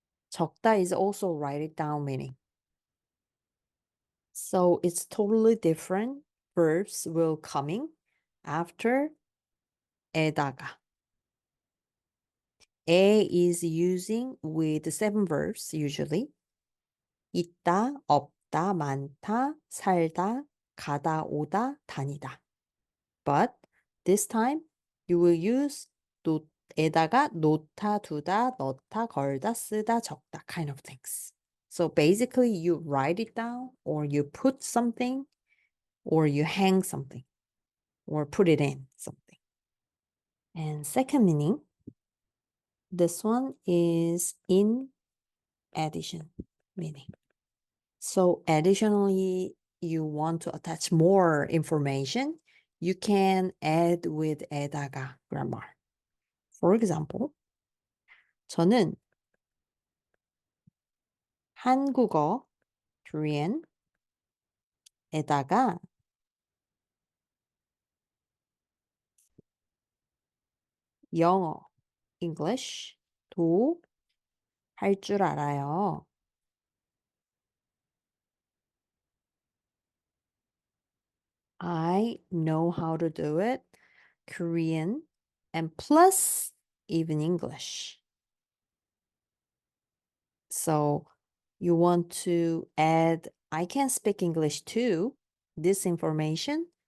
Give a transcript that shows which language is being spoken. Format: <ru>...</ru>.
<en>적다 is also write it down meaning. So it's totally different. Verbs will coming after 에다가. 에 is using with 7 verbs usually.</en> <ko>있다, 없다, 많다, 살다, 가다, 오다, 다니다.</ko> <en>But this time you will use 에다가</en> <ko>놓다, 두다, 넣다, 걸다, 쓰다, 적다</ko> <en>kind of things. So basically you write it down or you put something or you hang something or put it in something. And second meaning, this one is in addition meaning. So additionally, you want to attach more information, you can add with 에다가 grammar. For example,</en> <ko>저는 한국어, Korean, 에다가 영어, English, 도 할 줄 알아요.</ko> <en>I know how to do it, Korean, and plus even English. So you want to add, I can speak English too, this information.</en>